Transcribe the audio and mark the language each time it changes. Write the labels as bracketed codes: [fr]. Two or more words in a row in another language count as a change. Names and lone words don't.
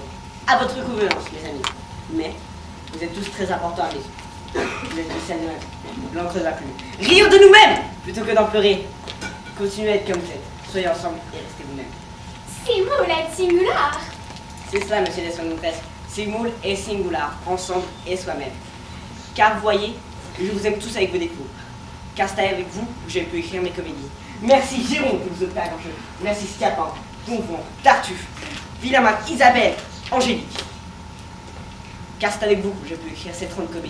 [fr] À votre convenance, mes amis. Mais vous êtes tous très importants à mes yeux. Vous êtes tous celles de l'encre de la plume. Rire de nous-mêmes plutôt que d'en pleurer. Continuez à être comme vous êtes. Soyez ensemble et restez vous-même. [la] Simul et singular. [fr] C'est cela, monsieur Desmontes. [la] Simul et singular, [fr] ensemble et soi-même. Car vous voyez, je vous aime tous avec vos défauts. Car c'est avec vous que j'ai pu écrire mes comédies. Merci Jérôme que vous êtes en jeu. Merci Scapin, Donjon, Tartuffe, Villamac, Isabelle, Angélique. Car c'est avec vous que j'ai pu écrire ces 30 comédies.